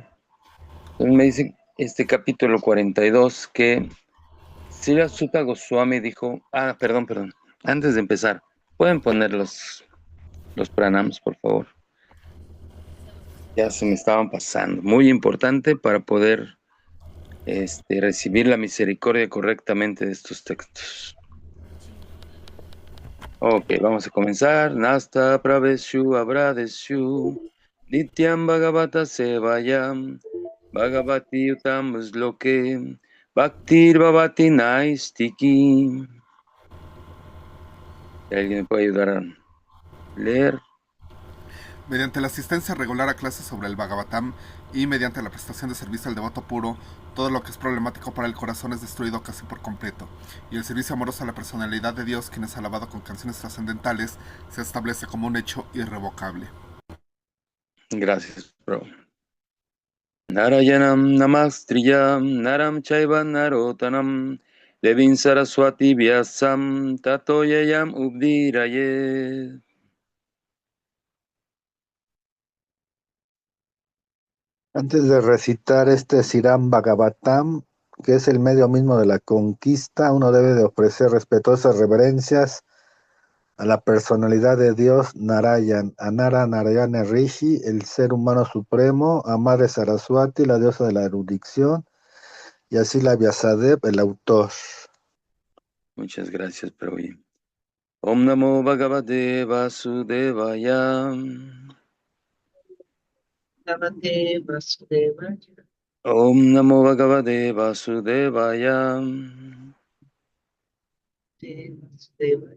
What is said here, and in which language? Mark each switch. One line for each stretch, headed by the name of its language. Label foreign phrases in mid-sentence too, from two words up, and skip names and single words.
Spanish: Entonces me dice este capítulo 42 que Srila Sutta Goswami dijo, perdón, antes de empezar, ¿pueden poner los pranams, por favor? Ya se me estaban pasando. Muy importante para poder recibir la misericordia correctamente de estos textos. Ok, vamos a comenzar.
Sanskrit: Nasta praveshu abradeshu nityam bhagavata sevayam bhagavati utam sloke bhaktir bhavati naistiki.
Spanish: ¿Alguien me puede ayudar a leer? Mediante la asistencia regular a clases sobre el Bhagavatam y mediante la prestación de servicio al devoto puro, todo lo que es problemático para el corazón es destruido casi por completo, y el servicio amoroso a la personalidad de Dios, quien es alabado con canciones trascendentales, se establece como un hecho irrevocable. Gracias, bro.
Sanskrit: Narayanam namastriyam naram chaiva narotanam devin saraswati vyasam tato yayam ubdiraye.
Spanish: Antes de recitar este Sirán Bhagavatam, que es el medio mismo de la conquista, uno debe de ofrecer respetuosas reverencias a la personalidad de Dios Narayan, a Nara Narayana Rishi, el ser humano supremo, a Madre Saraswati, la diosa de la erudición, y así la Vyasadeva, el autor. Muchas gracias, Prabhuji.
Sanskrit: Om Namo Bhagavate Vasudevaya. Namaste Vasudevaya. Om Namo Bhagavate Vasudevaya. Vasudevaya.